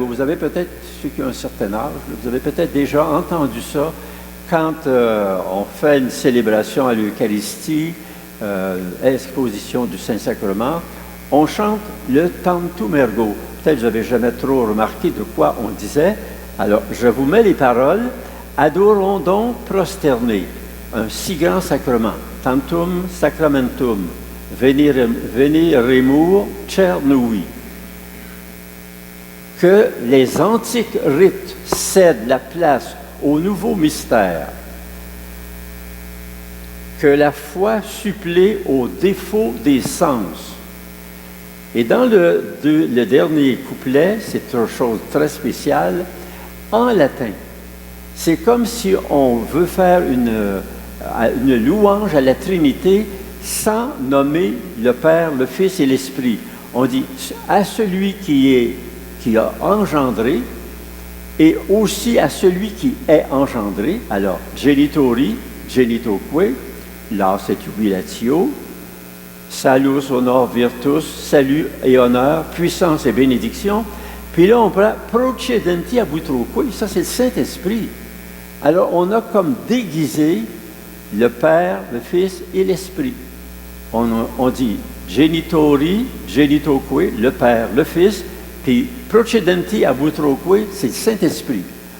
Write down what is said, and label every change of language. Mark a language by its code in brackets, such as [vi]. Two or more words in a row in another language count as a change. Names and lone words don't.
[fr] Vous avez peut-être, ceux qui ont un certain âge, vous avez peut-être déjà entendu ça quand on fait une célébration à l'Eucharistie, exposition du Saint-Sacrement, on chante le [la] Tantum ergo. [fr] Peut-être que vous n'avez jamais trop remarqué de quoi on disait. Alors, je vous mets les paroles. Adorons donc prosternés un si grand sacrement. [la] Tantum sacramentum, veniremur cernui. [fr] Que les antiques rites cèdent la place au nouveau mystère. Que la foi supplée aux défauts des sens. Et dans le dernier couplet, c'est une chose très spéciale, en latin. C'est comme si on veut faire une louange à la Trinité sans nommer le Père, le Fils et l'Esprit. On dit à celui qui a engendré et aussi à celui qui est engendré. Alors, [la] genitori, genitoque, las et jubilatio, salus, honor, virtus, [fr] salut et honneur, puissance et bénédiction. Puis là, on prend [la] procedenti abutroque, [fr] ça c'est le Saint-Esprit. Alors, on a comme déguisé le Père, le Fils et l'Esprit. On dit [la] genitori, genitoque, [fr] le Père, le Fils, puis [la] procedenti abutroque, [fr] c'est le Saint-Esprit.